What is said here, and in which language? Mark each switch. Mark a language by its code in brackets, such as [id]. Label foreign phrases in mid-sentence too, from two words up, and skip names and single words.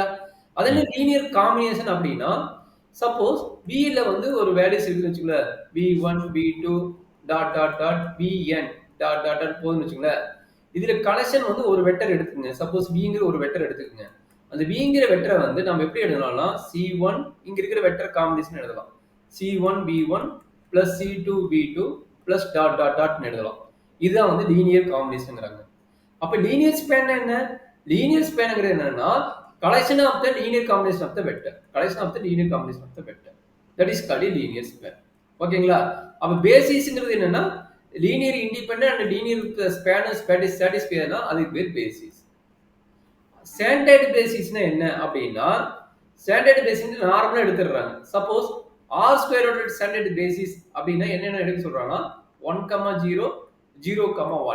[ta] அதே மாதிரி [en] linear combination [ta] அப்படின்னா, சப்போஸ் பில வந்து ஒரு வேல்யூஸ் இருக்குன்னு வச்சுக்கோங்களேன், v1 v2 [en] dot dot dot [ta] vn [en] dot dot dot [ta] போதுன்னு வச்சுக்கோங்களேன். இதுல கலெக்ஷன் வந்து ஒரு வெக்டர் எடுத்துக்கங்க. சப்போஸ் விங்கிற ஒரு வெக்டர் எடுத்துக்கங்க. அந்த விங்கிற வெக்டரை வந்து நம்ம எப்படி எழுதலாம்னா, c1 இங்க இருக்கிற [en] vector combination [ta] எழுதலாம். [en] c1 v1 plus c2 v2 plus dot dot dot எழுதலாம். [ta] இதுதான் வந்து [en] linear combinationங்கறாங்க. [ta] அப்ப லீனியர் ஸ்பேன் என்ன, லீனியர் ஸ்பேன்ங்கிறது என்னன்னா [en] collection of the linear combination of the vector, collection of the linear combination of the vector, that is called linear span. [ta] ஓகேங்களா? அப்ப பேசிஸ்ங்கிறது என்னன்னா [en] linear independent and linear span [ta] சாட்டிஸ்ஃபைனா அதுக்கு பேர் பேசிஸ். [en] standard basisனா [ta] என்ன அப்படின்னா, [en] standard basis [ta] நார்மலா எடுத்துறாங்க. [en] suppose R squareோட standard basis [ta] அப்படின்னா என்னென்ன எடுக்க சொல்றாங்கன்னா 1,0 0,1.